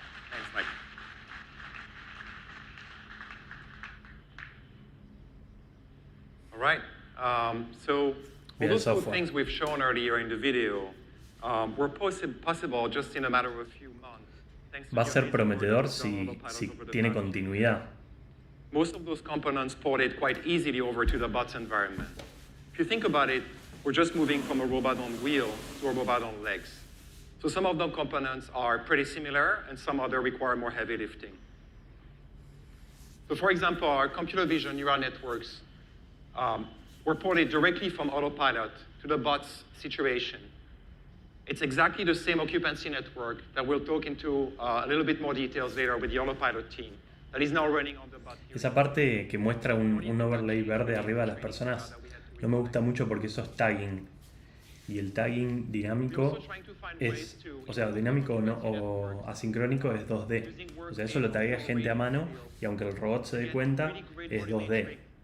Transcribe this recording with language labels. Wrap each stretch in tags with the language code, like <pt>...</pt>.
<en>Thanks, Mike. All right. So all those cool things we've shown earlier in the video were possible just in a matter of a few months.</en> <es>Va a ser prometedor si tiene continuidad.</es> <en>Most of those components ported quite easily over to the bot's environment. If you think about it, we're just moving from a robot on wheels to a robot on legs. So some of the components are pretty similar, and some other require more heavy lifting. So for example, our computer vision neural networks were ported directly from autopilot to the bot's situation. It's exactly the same occupancy network that we'll talk into a little bit more details later with the autopilot team that is now running on the bot.</en> <es>Esa parte que muestra un overlay verde arriba de las personas no me gusta mucho porque eso es tagging. Y el tagging dinámico es, o sea, dinámico o asincrónico es 2D. O sea, eso lo taguea gente a mano y aunque el robot se dé cuenta, es 2D.</es>